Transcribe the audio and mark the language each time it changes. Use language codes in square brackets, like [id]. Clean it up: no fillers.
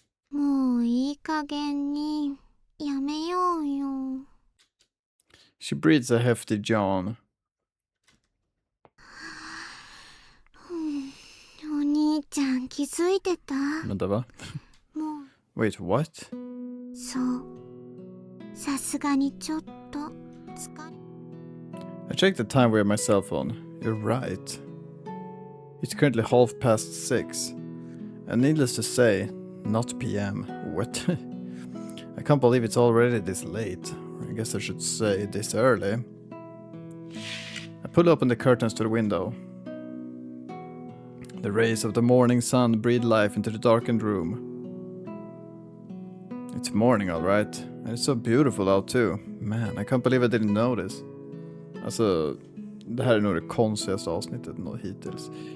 [ja] もういい加減にやめようよ。 [en] She breathes a hefty yawn. [ja] お兄ちゃん気づいてた？ [sv] Vänta, va? [ja] もう [en] Wait, what? [ja] そう。さすがにちょっと疲れ。 [en] I checked the time via my cell phone. You're right. It's currently 6:30. And needless to say, not PM. What? I can't believe it's already this late. I guess I should say this early. I pull open the curtains to the window. The rays of the morning sun breathe life into the darkened room. It's morning, alright. And it's so beautiful out too. Man, I can't believe I didn't notice. [sv] Alltså, det här är nog det konstigaste avsnittet hittills.